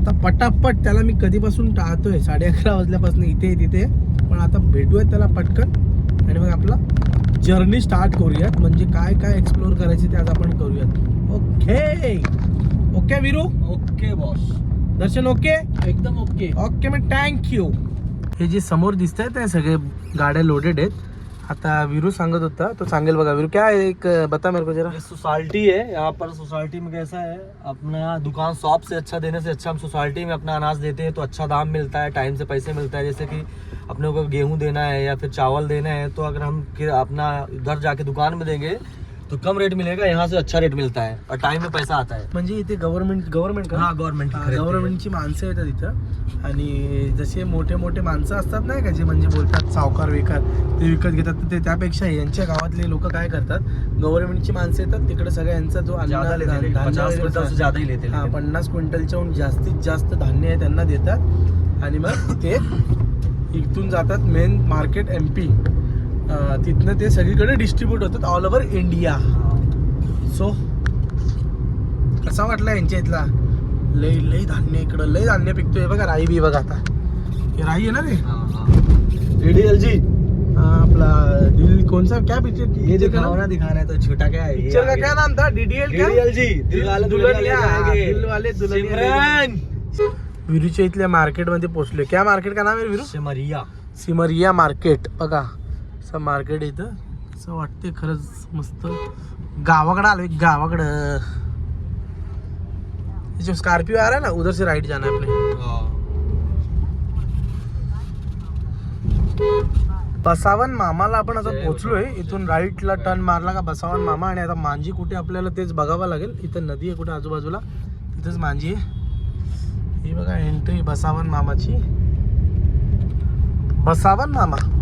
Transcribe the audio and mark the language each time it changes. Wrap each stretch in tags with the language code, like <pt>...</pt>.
<mr>आता पटापट त्याला मी कधीपासून टाळतोय, 11:30 वाजल्यापासून इथे तिथे, पण आता भेटूयात त्याला पटकन आणि मग आपला जर्नी स्टार्ट करूयात। म्हणजे काय काय एक्सप्लोअर करायचे ते आज आपण करूयात।</mr> <en>Okay okay Veeru, okay boss, Darshan okay, एकदम okay.</en> <mr>ओके मग थँक्यू। हे जे समोर दिसत आहे ते सगळे गाड्या लोडेड आहेत। आता वीरू सांगत होता, तो सांगेल बघा।</mr> <hi>वीरू क्या है, एक बता मेरे को जरा। ये सोसाइटी है, यहाँ पर सोसाइटी में कैसा है, अपना दुकान शॉप से अच्छा देने से अच्छा हम सोसाइटी में अपना अनाज देते हैं तो अच्छा दाम मिलता है, टाइम से पैसे मिलता है। जैसे कि अपने को गेहूं देना है या फिर चावल देना है, तो अगर हम अपना उधर जाके दुकान में देंगे तो कम रेट मिलेगा, यहाँ से अच्छा रेट मिलता है और टाइम में पैसा आता है।</hi> <mr>म्हणजे इथे गव्हर्नमेंट का,</mr> <hi>हाँ गवर्नमेंट</hi> <mr>गव्हर्नमेंटची माणसं येतात इथं। आणि जसे मोठे मोठे माणसं असतात नाही का, जे म्हणजे बोलतात सावकार विकार, ते विकत घेतात। तर ते त्यापेक्षा यांच्या गावातले लोक काय करतात, गव्हर्नमेंटची माणसं येतात तिकडे, सगळ्या यांचा जो</mr> <hi>ज्यादा लेते हैं, 50 क्विंटल से ज्यादा ही लेते हैं।</hi> <mr>50 क्विंटलच्याहून जास्तीत जास्त धान्य आहे त्यांना देतात आणि मग ते इथून जातात मेन मार्केट MP, तिथनं ते सगळीकडे डिस्ट्रीब्यूट होतात ऑल ओव्हर इंडिया। सो कसा वाटला यांच्या इथला, लई लई धान्य, इकडं लई धान्य पिकतोय बघा। राई बी बघा, आता हे राई आहे ना रे,</mr> <en>DDLG</en> <hi>आपला दिल कौन सा क्या पिक्चर, ये दिखाना दिखाना है तो छोटा क्या है, पिक्चर का क्या नाम था, DDL क्या, DDLG दिल वाले दुल्हनिया, जाएंगे। दिल वाले दुल्हनिया। सिमरन</hi> <mr>विरूच्या इथल्या मार्केट मध्ये पोहोचले।</mr> <hi>क्या मार्केट का नाम</hi> <mr>आहे विरू? सिमरिया सिमरिया मार्केट। बघा असं मार्केट इथं, असं वाटते खरंच मस्त गावाकडं आलोय, गावाकडं।</mr> <hi>जो स्कॉर्पियो आ रहा है ना, उधर से राइट जाना है अपने।</hi> <mr>बसावन मामाला आपण आता पोहोचलोय। इथून राईटला टर्न मारला का बसावन मामा, आणि आता मांजी कुठे आपल्याला तेच बघावं लागेल। इथं नदी आहे कुठे आजूबाजूला, तिथंच मांजी आहे। ही बघा एंट्री बसावन मामाची, बसावन मामा।</mr>